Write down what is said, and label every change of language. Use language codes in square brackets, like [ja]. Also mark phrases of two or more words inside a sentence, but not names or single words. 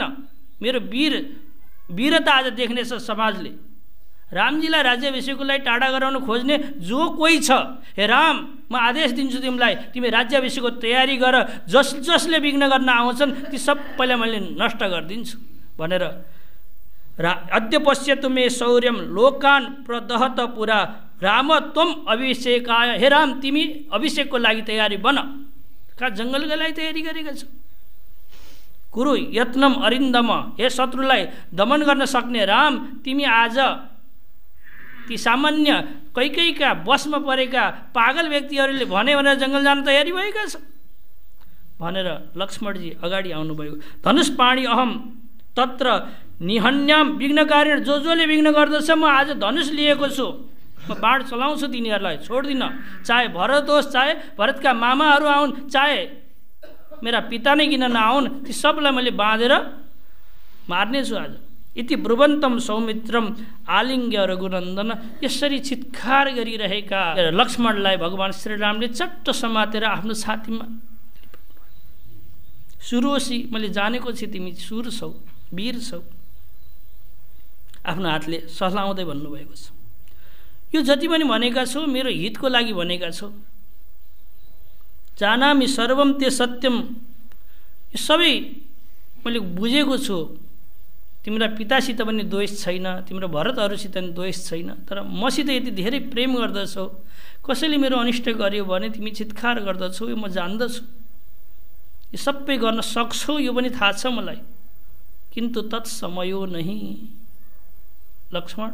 [ne] मेरो वीरता आज देख्नेछ समाजले। रामजीलाई राज्याभिषेकको लागि टाढा गराउन खोज्ने जो कोही छ, हे राम म आदेश दिन्छु तिमीलाई, तिमी राज्याभिषेकको तयारी गर, जसले विघ्न गर्न आउँछन् ती सबैलाई मैले नष्ट गरिदिन्छु भनेर [sa] अद्य पश्यतु मे शौर्यम लोकान प्रदहत पुरा राम त्वम अभिषेकाय। [ne] हे राम तिमी अभिषेकको लागि तयारी बन। कहाँ जङ्गलका लागि तयारी गरेका छौ। [sa] कुरु यत्नम अरिन्दम। [ne] हे शत्रुलाई दमन गर्न सक्ने राम तिमी आज ती सामान्य कैकैका बसमा परेका पागल व्यक्तिहरूले भने भनेर जङ्गल जान तयारी भएका छ भनेर लक्ष्मणजी अगाडि आउनुभयो। [sa] धनुष पाणी अहम तत्र निहन्याम विघ्नकारिण। [ne] जसले विघ्न गर्दछ म आज धनुष लिएको छु, म बाण चलाउँछु तिनीहरूलाई, छोड्दिनँ। चाहे भरत होस्, चाहे भरतका मामाहरू आउन्, चाहे मेरा पिता नै किन नआउन्, ती सबलाई मैले बाँधेर मार्नेछु आज। [sa] इति ब्रुवन्तम सौमित्रम आलिङ्ग्य रघुनन्दन। [ne] यसरी चित्कार गरिरहेका लक्ष्मणलाई भगवान् श्रीरामले चट्ट समातेर आफ्नो छातीमा, सुरोसी मैले जानेको छु तिमी सुर छौ, वीर छौ, आफ्नो हातले सहलाउँदै भन्नुभएको छ। यो जति पनि भनेका छौ मेरो हितको लागि भनेका छौ। [sa] जानामि सर्वम ते सत्यम। [ne] यो सबै मैले बुझेको छु। तिम्रा पितासित पनि द्वेष छैन, तिम्रो भरतहरूसित पनि द्वेष छैन, तर मसित यति धेरै प्रेम गर्दछौ, कसैले मेरो अनिष्ट गर्यो भने तिमी चित्कार गर्दछौ, यो म जान्दछु। यो सबै गर्न सक्छौ यो पनि थाहा छ मलाई, किन्तु [sa] तत्समयो नहीं [ne] लक्ष्मण।